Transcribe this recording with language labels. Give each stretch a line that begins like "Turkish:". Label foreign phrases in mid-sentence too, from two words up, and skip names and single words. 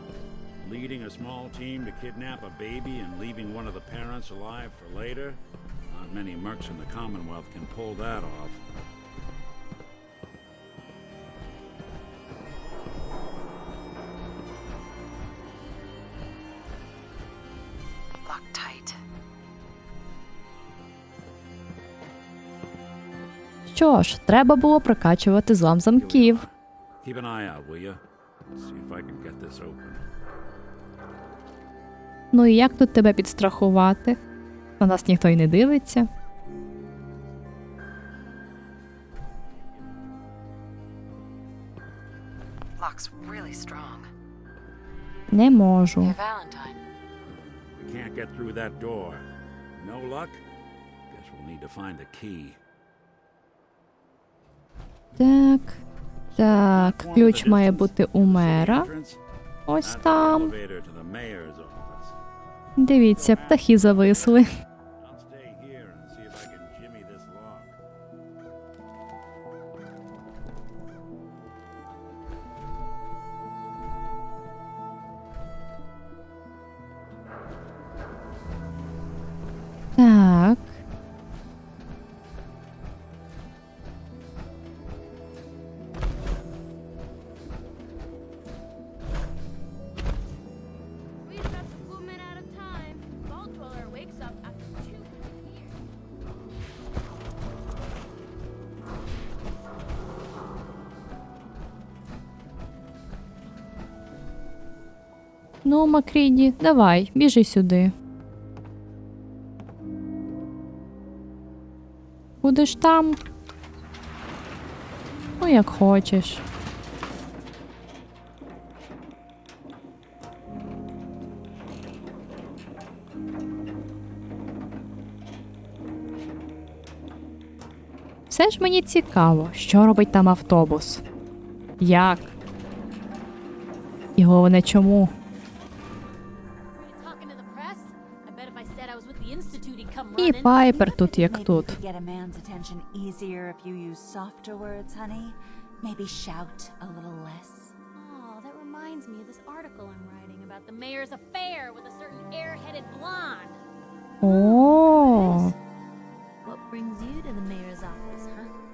English: Leading a small team to kidnap a baby and leaving one of the parents alive for later? Not many mercs in the Commonwealth can pull that off. Lock tight.
Ukrainian: Що ж, треба було прокачувати злам замків.
English: Keep an eye out, will you? See if I can get this open.
Ukrainian: Ну і як тут тебе підстрахувати? На нас ніхто й не дивиться.
English: Lock's really strong.
Ukrainian: Не можу.
English: Dear Valentine. We can't get through that door. No luck? Guess we'll need to find the key.
Ukrainian: Так. Так, ключ має бути у мера. Ось там.
English: Elevator to the mayor's office.
Ukrainian: Дивіться, птахи зависли.
English: I'll stay here and see if I can jimmy this lock.
Ukrainian: Так.
English: We've got the woman out of time. Vault Dweller wakes up after 2 years.
Ukrainian: Ну, Макріді, давай, біжи сюди. Будеш там? Ну, як хочеш. Все ж мені цікаво, що робить там автобус. Як? І головне, чому?
English: Talking to the press? I bet if I said I was with the Institute, he'd come
Ukrainian: І
English: running.
Ukrainian: Пайпер тут як тут.
English: Get a man's attention easier if you use softer words, honey. Maybe shout a little less. Oh, that reminds me of this article I'm writing about the mayor's affair with a certain air-headed blonde. О, What brings you to the mayor's office, huh?